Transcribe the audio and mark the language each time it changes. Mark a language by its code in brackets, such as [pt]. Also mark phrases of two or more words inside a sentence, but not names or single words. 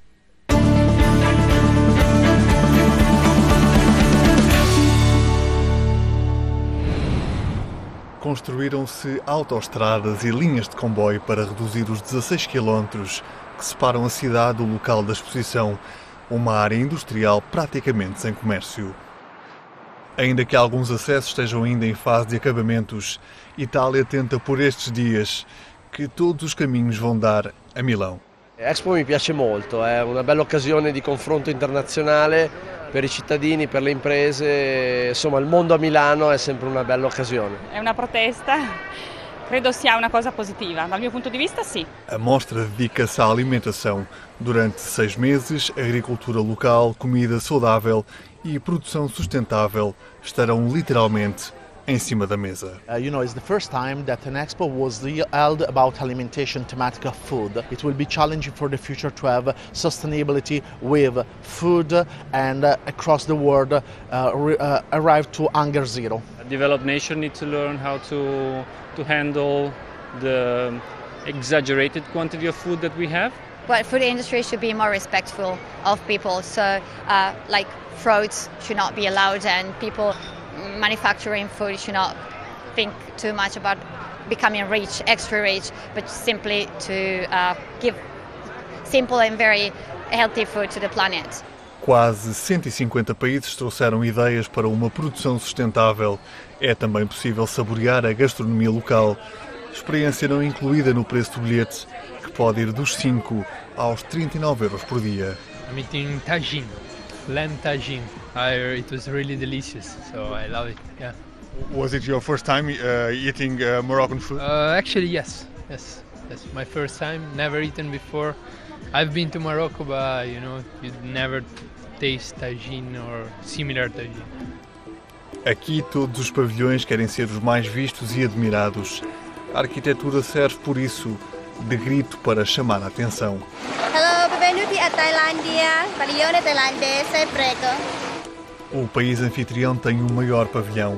[pt] Construíram-se autoestradas e linhas de comboio para reduzir os 16 quilómetros que separam a cidade do local da exposição, uma área industrial praticamente sem comércio. Ainda que alguns acessos estejam ainda em fase de acabamentos, Itália tenta por estes dias que todos os caminhos vão dar a Milão. [it] A Expo mi piace molto, è una bella occasione di confronto internazionale per i cittadini, per le imprese, insomma il mondo a Milano è sempre una bella occasione. È una protesta, credo sia una cosa positiva, dal mio punto di vista sì. [pt] A mostra dedica-se à alimentação. Durante 6 meses, agricultura local, comida saudável e produção sustentável estarão literalmente em cima da mesa. [en] It's the first time that an expo was held about alimentation thematic of food. It will be challenging for the future to have sustainability with food and across the world arrive to hunger zero. Developed nations need to learn how to handle the exaggerated quantity of food that we have. But food industry should be more respectful of people. So, like frauds should not be allowed, and people manufacturing food should not think too much about becoming rich, extra rich, but simply to give simple and very healthy food to the planet. [pt] Quase 150 países trouxeram ideias para uma produção sustentável. É também possível saborear a gastronomia local. Experiência não incluída no preço do bilhete, que pode ir dos 5 aos 39 euros por dia. [en] I'm eating tagine, lamb tagine. It was really delicious, so I love it. Yeah. Was it your first time eating Moroccan food? Actually, yes. My first time. Never eaten before. I've been to Morocco, but you'd never taste tagine or similar tagine. [pt] Aqui todos os pavilhões querem ser os mais vistos e admirados. A arquitetura serve por isso de grito para chamar a atenção. [it] Hello, benvenuti a Tailândia. Pavilhone tailandese, prego. [pt] O país anfitrião tem o maior pavilhão.